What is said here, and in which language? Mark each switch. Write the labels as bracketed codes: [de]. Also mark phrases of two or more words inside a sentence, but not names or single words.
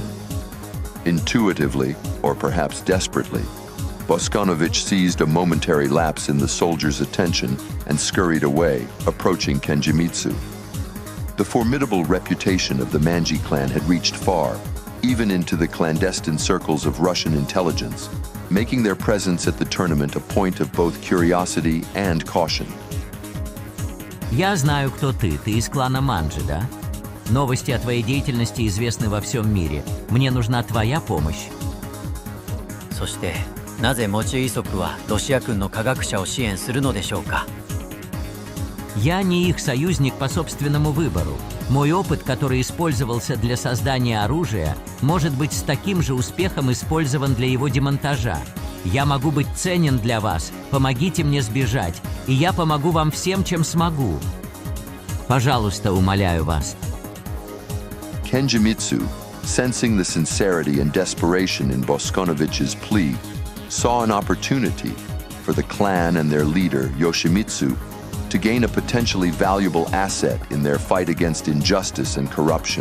[en] Intuitively, or perhaps desperately, Boskonovich seized a momentary lapse in the soldier's attention and scurried away, approaching Kunimitsu. The formidable reputation of the Manji clan had reached far, even into the clandestine circles of Russian intelligence, making their presence at the tournament a point of both curiosity and caution. [ru] Я знаю, кто ты. Ты из клана Манджи, да? Новости о твоей деятельности известны во всем мире. Мне нужна твоя помощь. [ja] そしてなぜモチ遺族はロシア軍の科学者を支援するのでしょうか [ru] Я не их союзник по собственному выбору. Мой опыт, который использовался для создания оружия, может быть с таким же успехом использован для его демонтажа. Я могу быть ценен для вас. Помогите мне сбежать, и я помогу вам всем, чем смогу. Пожалуйста, умоляю вас. [en] Kunimitsu, sensing the sincerity and desperation in Boskonovich's plea, saw an opportunity for the clan and their leader, Yoshimitsu, to gain a potentially valuable asset in their fight against injustice and corruption.